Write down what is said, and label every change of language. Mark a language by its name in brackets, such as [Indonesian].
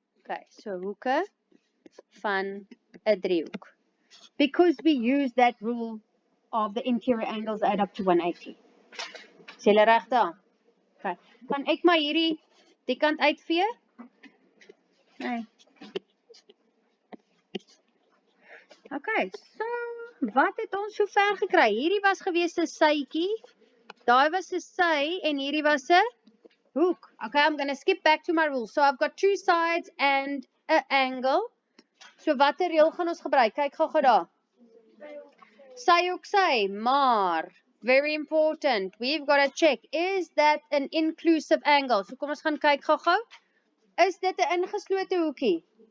[Afrikaans] Okay, so hoeke van 'n driehoek. [English] Because we use that rule of the interior angles add up to 180. [Afrikaans] Sê julle reg daar? Okay. Kan ek maar hierdie die kant uitvee? Nee. Okay, so wat het ons so ver gekry? Hierdie was gewees 'n sytjie. Daai was 'n sy en hierdie was 'n hoek. [English] Okay, I'm going to skip back to my rule. So I've got two sides and an angle. [Afrikaans] So watter reël gaan ons gebruik? Kyk gou-gou daar. Sy hoek sy, maar [English] very important. We've got to check, is that an inclusive angle? [Afrikaans] So kom ons gaan kyk gou-gou. Is dit 'n ingeslote hoekie?